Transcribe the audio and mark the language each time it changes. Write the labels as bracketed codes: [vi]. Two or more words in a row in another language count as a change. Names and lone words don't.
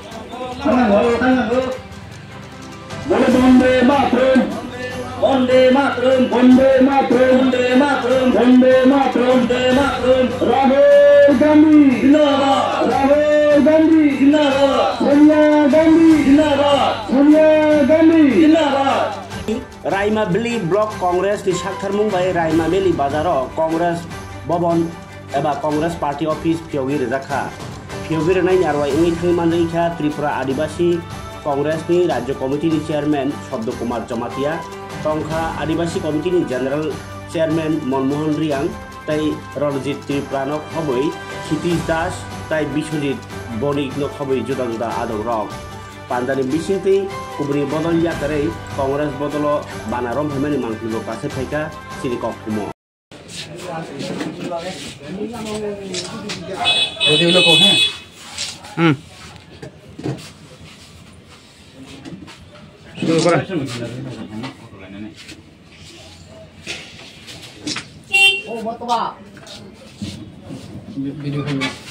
[bn] বলে বন্দে মাতরম, বন্দে মাতরম, বন্দে মাতরম, বন্দে মাতরম, বন্দে মাতরম, বন্দে মাতরম। রাহুল গান্ধী জিন্দাবাদ, রাহুল গান্ধী জিন্দাবাদ, সোনিয়া গান্ধী জিন্দাবাদ, সোনিয়া গান্ধী জিন্দাবাদ। [trp] रायमाबेली ब्लक कांग्रेस नि साखथारमुं bai रायमाबेली बाजाराव कांग्रेस भवन एबा कांग्रेस पार्टी अफिस फियोगि रेजाखा फियोगि रेनायनि आरवाय इंगि थैमानैखा त्रिपुरा आदिवासी कांग्रेस नि राज्य कमिटी नि चेयरमैन शब्द कुमार जमातिया टंका आदिवासी कमिटी नि [en] general chairman [trp] मनमोहन रियांग ताई रणजित त्रिपुरानक हबै क्षितिज दास ताई विश्वजित बणिकनक हबै जुदा जुदा आदौ रक पान्दानि बिसिंतै कुबुनि बदल याकारै कांग्रेस बदल बानारम हेमानि मांखिलो कासे फाइका सिरिकक कुमो [bn] যদি হলো কো হ্যাঁ শুরু করেন ও বতবা ভিডিও করব